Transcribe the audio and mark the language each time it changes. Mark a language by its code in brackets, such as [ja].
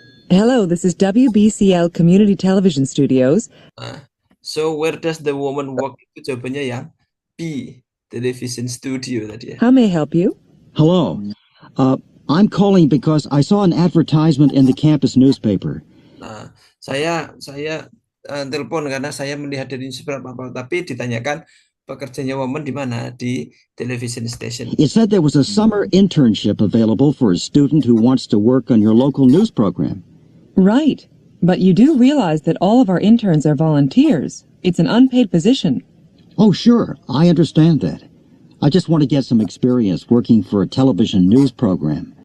[en] Hello, this is WBCL Community Television Studios. So where does the woman work? [id] Itu jawabannya yang B. Television studio tadi ya. [en] How may I help you? Hello. I'm calling because I saw an advertisement in the campus newspaper. [id] Nah, saya telepon karena saya melihat dari newspaper apa, tapi ditanyakan pekerjaannya woman di mana? Di television station. [en] It said there was a summer internship available for a student who wants to work on your local news program. Right. But you do realize that all of our interns are volunteers. It's an unpaid position. Oh, sure. I understand that. I just want to get some experience working for a television news program.